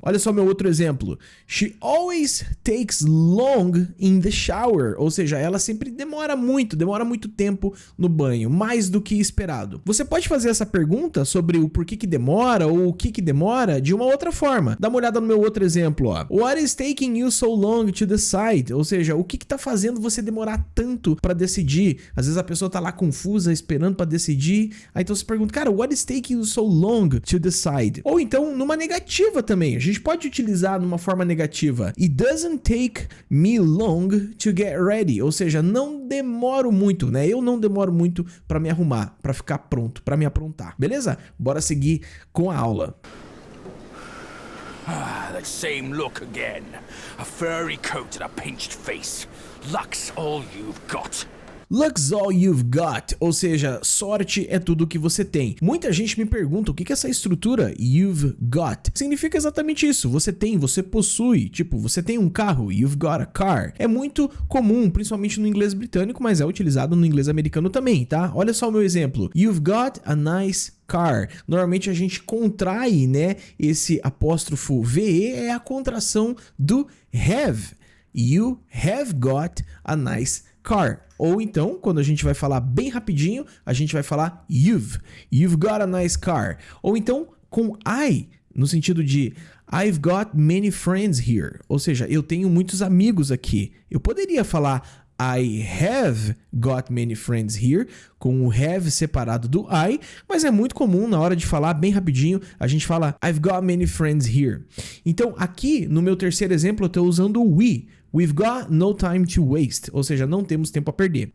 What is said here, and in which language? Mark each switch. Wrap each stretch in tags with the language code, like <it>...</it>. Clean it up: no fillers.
<pt>Olha só meu outro exemplo.</pt> <en>She always takes long in the shower,</en> <pt>ou seja, ela sempre demora muito tempo no banho, mais do que esperado. Você pode fazer essa pergunta sobre o porquê que demora ou o que demora de uma outra forma. Dá uma olhada no meu outro exemplo, ó.</pt> <en>What is taking you so long to decide?</en> <pt>Ou seja, o que tá fazendo você demorar tanto para decidir? Às vezes a pessoa tá lá confusa, esperando para decidir. Aí então você pergunta, cara,</pt> <en>what is taking you so long to decide?</en> <pt>Ou então numa negativa também. A gente pode utilizar numa forma negativa.</pt> <en>It doesn't take me long to get ready.</en> <pt>Ou seja, não demoro muito, né? Eu não demoro muito para me arrumar, para ficar pronto, para me aprontar. Beleza? Bora seguir com a aula.</pt> <en>That same look again. A furry coat and a pinched face. Luck's all you've got. Luck's all you've got,</en> <pt>ou seja, sorte é tudo que você tem. Muita gente me pergunta o que é essa estrutura you've got. Significa exatamente isso, você tem, você possui, tipo, você tem um carro,</pt> <en>you've got a car.</en> <pt>É muito comum, principalmente no inglês britânico, mas é utilizado no inglês americano também, tá? Olha só o meu exemplo,</pt> <en>you've got a nice car.</en> <pt>Normalmente a gente contrai, né, esse apóstrofo VE é a contração do have.</pt> <en>You have got a nice car.</en> <pt>Ou então, quando a gente vai falar bem rapidinho, a gente vai falar</pt> <en>you've got a nice car.</en> <pt>Ou então com I, no sentido de</pt> <en>I've got many friends here.</en> <pt>Ou seja, eu tenho muitos amigos aqui. Eu poderia falar</pt> <en>I have got many friends here,</en> <pt>com o have separado do I, mas é muito comum na hora de falar bem rapidinho, a gente fala</pt> <en>I've got many friends here.</en> <pt>Então aqui no meu terceiro exemplo eu estou usando o we.</pt> <en>We've got no time to waste,</en> <pt>ou seja, não temos tempo a perder.</pt>